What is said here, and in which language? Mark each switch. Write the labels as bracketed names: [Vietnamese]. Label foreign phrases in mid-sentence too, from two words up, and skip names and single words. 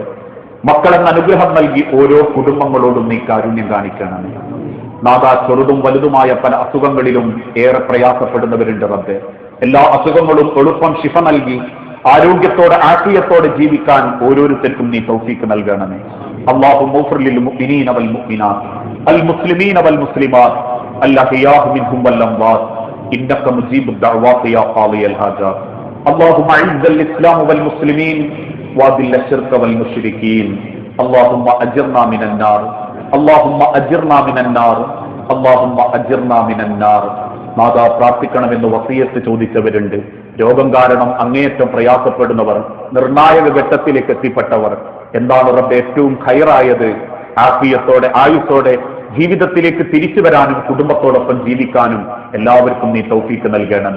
[Malayalam] മക്കളെന്ന അനുഗ്രഹം നൽകി ഓരോ കുടുംബങ്ങളോടും നീ കാരുണ്യം കാണിക്കണമേ. നാദാ ചെറുതും വലുതുമായ പല അസുഖങ്ങളിലും ഏറെ പ്രയാസപ്പെടുന്നവരുണ്ട് റബ്ബേ. എല്ലാ അസുഖങ്ങളും എളുപ്പം ശിഫ നൽകി ആരോഗ്യത്തോടെ ആഫിയത്തോടെ ജീവിക്കാൻ ഓരോരുത്തർക്കും നീ തൗഫീഖ് നൽകണമേ. [Arabic] اللهم اغفر للمؤمنين والمؤمنات المسلمين والمسلمات الأحياء منهم والأموات إنك مجيب الدعوات يا قاضي الحاجات. اللهم أعز الإسلام والمسلمين وأذل الشرك والمشركين. اللهم أجرنا من النار. اللهم أجرنا من النار. اللهم أجرنا من النار. [Malayalam] നാദാ പ്രാർത്ഥിക്കണമെന്ന് വസിയത്ത് ചോദിച്ചവരുണ്ട്. രോഗം കാരണം അങ്ങേയറ്റം പ്രയാസപ്പെടുന്നവർ, നിർണായക ഘട്ടത്തിലേക്ക് എത്തിപ്പെട്ടവർ, എന്താണ് റബ്ബ് ഏറ്റവും ഖൈറായത്? ആഫിയത്തോടെ ആയുസ്സോടെ ജീവിതത്തിലേക്ക് തിരിച്ചു വരാനും കുടുംബത്തോടൊപ്പം ജീവിക്കാനും എല്ലാവർക്കും നീ തൗഫീഖ് നൽകണമേ.